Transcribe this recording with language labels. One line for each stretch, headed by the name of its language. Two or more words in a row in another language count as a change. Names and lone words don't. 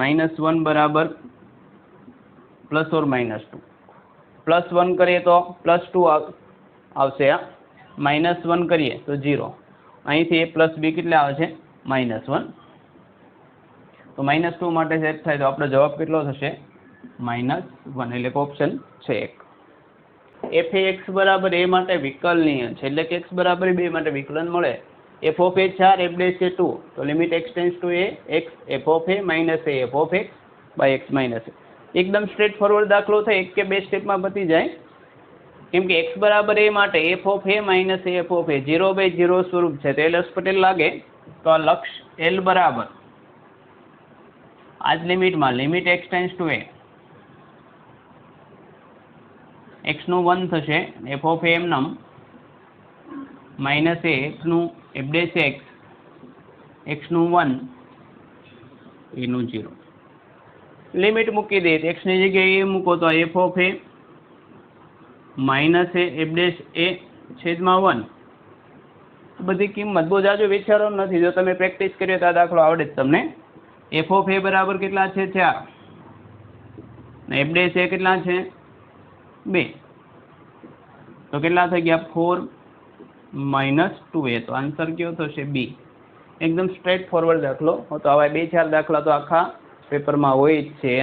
Gujarati: -1 બરાબર +or-2, +1 કરીએ તો +2 આવશે, -1 કરીએ તો 0. અહીંથી a પ્લસ b કેટલા આવશે? -1. તો -2 માટે સેટ થાય તો આપણો જવાબ કેટલો થશે? -1, એટલે કે ઓપ્શન છે 1. f એ x બરાબર a માટે વિકલનીય છે, એટલે કે x બરાબર 2 માટે વિકલન મળે.
English: f of a 4, f dash a 2, તો limit x tends to a, x f of a minus a f of x by x minus a.
Gujarati: એકદમ
English: straight forward
Gujarati: દાખલો થાય, એક કે બે સ્ટેપમાં પતી જાય. કેમ કે x બરાબર a માટે
English: f of a minus a f of a
Gujarati: 0/0 સ્વરૂપ છે, તો એલ હોસ્પિટલ લાગે. તો આ લક્ષ l બરાબર આ જ લિમિટમાં
English: limit x tends to a,
Gujarati: x નું 1 થશે,
English: f of a
Gujarati: એમનમ માઇનસ a, x નું
English: f dash x,
Gujarati: x નું 1, a નું 0. લિમિટ મૂકી દઈએ, x ની જગ્યાએ a મૂકો તો
English: f of a minus a f dash a
Gujarati: છેદમાં 1. બધી કિંમત બહુ જાજો વિચારવાનું નથી, જો તમે પ્રેક્ટિસ કરીએ તો આ દાખલો આવડે જ તમને.
English: f of a
Gujarati: બરાબર કેટલા છે? 4, ને
English: f dash a
Gujarati: કેટલા છે? 2. તો કેટલા થઈ ગયા? 4 - 2a. તો આન્સર કયો થશે? B. એકદમ
English: straight forward
Gujarati: દાખલો. તો આવા 2-4 દાખલા તો આખા પેપરમાં હોય જ છે.